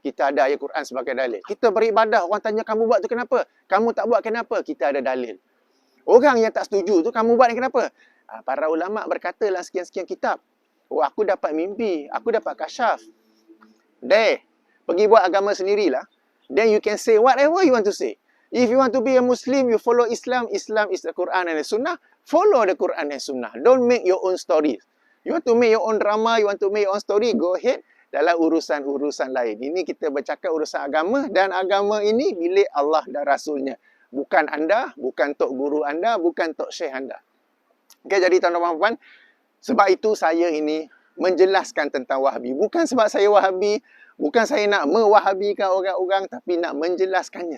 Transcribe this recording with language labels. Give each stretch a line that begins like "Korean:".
Malay: Kita ada ayat Quran sebagai dalil. Kita beribadah. Orang tanya, kamu buat tu kenapa? Kamu tak buat kenapa? Kita ada dalil. Orang yang tak setuju tu, kamu buat ni kenapa? Para ulama' berkata dalam sekian-sekian kitab. Oh, aku dapat mimpi. Aku dapat kasyaf. Pergi buat agama sendirilah.
English: Then you can say whatever you want to say. If you want to be a Muslim, you follow Islam. Islam is the Quran and the Sunnah. Follow the Quran and Sunnah. Don't make your own stories. You want to make your own drama, you want to make your own story, go ahead.
Malay: Dalam urusan-urusan lain. Ini kita bercakap urusan agama. Dan agama ini milik Allah dan Rasulnya. Bukan anda, bukan tok guru anda, bukan tok syekh anda. Okay, jadi tuan-tuan dan puan, sebab itu saya ini menjelaskan tentang Wahabi. Bukan sebab saya Wahabi, bukan saya nak mewahabikan orang-orang, tapi nak menjelaskannya.